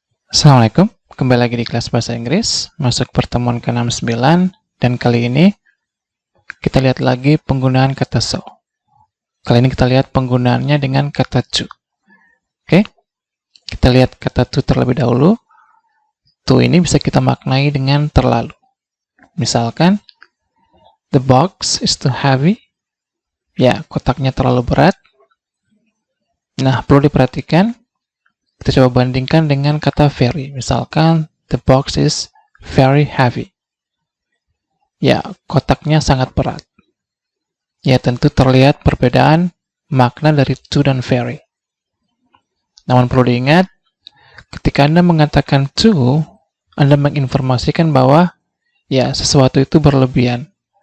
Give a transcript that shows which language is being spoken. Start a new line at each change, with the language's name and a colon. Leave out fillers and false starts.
Indonesian: Assalamualaikum, kembali lagi di kelas bahasa Inggris, masuk pertemuan ke-69, dan kali ini kita lihat lagi penggunaan kata so. Kali ini kita lihat penggunaannya dengan kata to. Oke, kita lihat kata to terlebih dahulu. To ini bisa kita maknai dengan terlalu.
English: Misalkan, the box is too heavy.
Indonesian: Ya, kotaknya terlalu berat. Nah, perlu diperhatikan, kita coba bandingkan dengan kata very.
English: Misalkan, the box is very heavy.
Indonesian: Ya, kotaknya sangat berat. Ya, tentu terlihat perbedaan makna dari to dan very. Namun perlu diingat, ketika Anda mengatakan to, Anda menginformasikan bahwa ya, sesuatu itu berlebihan.